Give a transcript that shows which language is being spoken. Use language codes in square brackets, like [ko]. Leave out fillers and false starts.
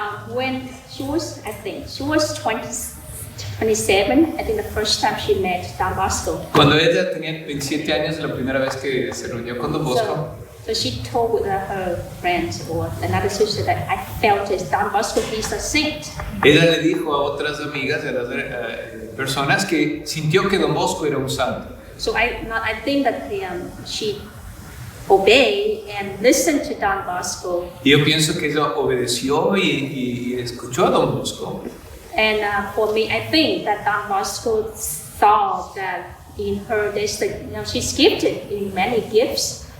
[en] When she was 27, I think the first time she met Don Bosco. [es] Cuando ella tenía 27 años, la primera vez que se reunió con Don Bosco, [en] So she told her friends or another sister that I felt as Don Bosco, he's a saint. [es] ella le dijo a otras amigas, a las personas, que sintió que Don Bosco era un santo. [en] So I think that she obeyed and listened to Don Bosco. [es] Y yo pienso que ella obedeció y escuchó a Don Bosco. [en] And for me, I think that Don Bosco thought that in her, she's gifted in many gifts.